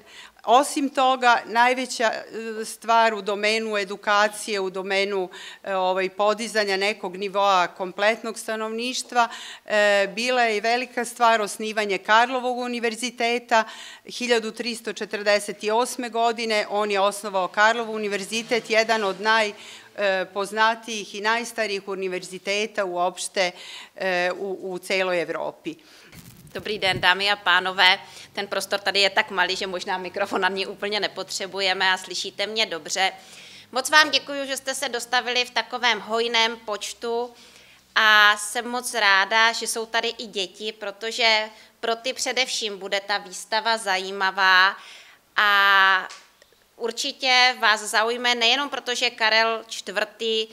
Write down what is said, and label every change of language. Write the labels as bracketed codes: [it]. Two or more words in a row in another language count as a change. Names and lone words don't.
[sr] Osim toga, najveća stvar u domenu edukacije, u domenu podizanja nekog nivoa kompletnog stanovništva, bila je i velika stvar osnivanje Karlovog univerziteta. 1348. godine on je osnovao Karlov univerzitet, jedan od najpoznatijih i najstarijih univerziteta uopšte u celoj Evropi. [cs] Dobrý den, dámy a pánové. Ten prostor tady je tak malý, že možná mikrofon na mě úplně nepotřebujeme a slyšíte mě dobře. Moc vám děkuji, že jste se dostavili v takovém hojném počtu a jsem moc ráda, že jsou tady i děti, protože pro ty především bude ta výstava zajímavá a určitě vás zaujme nejenom proto, že Karel IV.